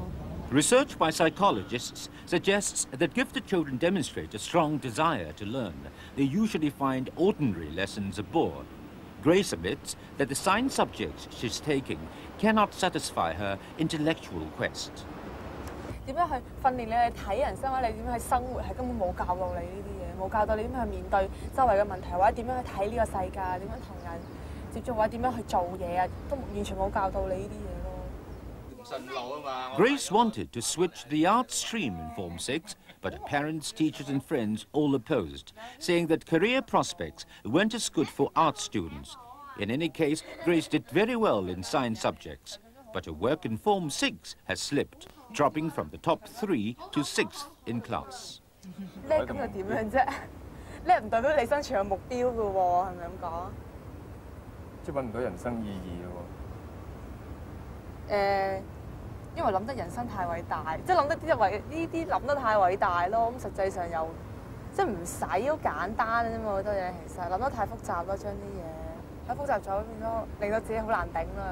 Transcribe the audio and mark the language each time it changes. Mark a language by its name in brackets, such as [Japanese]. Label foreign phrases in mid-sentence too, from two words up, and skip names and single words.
[English] Research by psychologists suggests that gifted children demonstrate a strong desire to learn. They usually find ordinary lessons a bore. Grace admits that the science subjects she's taking cannot satisfy her intellectual quest. [Cantonese] 點樣去訓練你去睇人生，或者你點樣去生活，係根本冇教到你呢啲嘢，冇教到你點樣去面對周圍嘅問題，或者點樣去睇呢個世界，點樣同人接觸，或者點樣去做嘢啊，都完全冇教到你呢啲嘢咯。 [English] Grace wanted to switch the art stream in Form 6, but her parents, teachers and friends all opposed, saying that career prospects weren't as good for art students. In any case, Grace did very well in science subjects, but her work in Form 6 has slipped, dropping from the top 3 to 6th in class. [Cantonese] 叻咁又點樣啫？叻唔代表你生存有目標㗎喎，係咪咁講？即係揾唔到人生意義咯喎。因為諗得人生太偉大，即係諗得呢啲諗得太偉大咯。咁實際上又即係唔使好簡單啫嘛，好多嘢其實諗得太複雜咯，將啲嘢太複雜咗變咗，令到自己好難頂咯。